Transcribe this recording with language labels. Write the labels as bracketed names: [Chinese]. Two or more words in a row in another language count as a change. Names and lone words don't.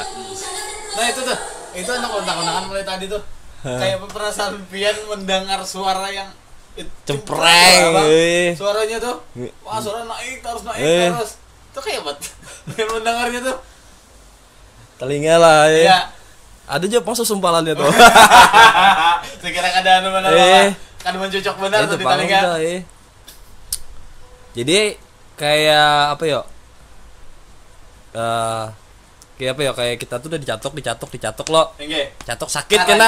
[Indonesian] Nah itu anak kontak-kontakan mulai tadi tuh. Kayak perasaan Pian mendengar suara yang Cempreng, Bang. eh. Suaranya tuh, wah suara naik terus Eh. terus. Itu kayak buat mendengarnya tuh. Telinga lah ya. Ya. Ada aja masuk sumpalannya tuh. [Banjar] Sekira kada anu benar Eh. kan mencocok benar [Indonesian] Itu tuh di paham telinga. dah, Jadi kayak apa ya? Kayak apa ya? Kayak kita tuh udah dicatok lo. [Javanese] Nggih. [Indonesian] Catok sakit kena.